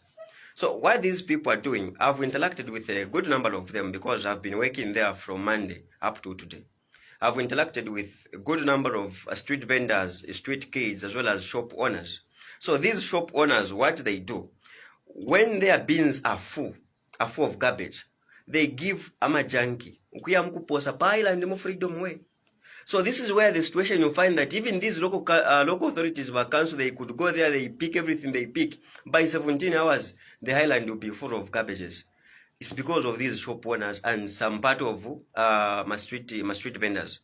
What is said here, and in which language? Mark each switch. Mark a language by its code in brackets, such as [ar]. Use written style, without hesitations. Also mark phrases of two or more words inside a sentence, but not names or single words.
[en] So what these people are doing, I've interacted with a good number of them because I've been working there from Monday up to today. I've interacted with a good number of street vendors, street kids, as well as shop owners. So these shop owners, what they do, when their bins are full of garbage, they give amajanki. [bem] Ukuya paila and freedom way. [en] So this is where the situation you find that even these local authorities of council, they could go there, they pick everything they pick. By 17 hours, the highland will be full of garbages. It's because of these shop owners and some part of my street vendors.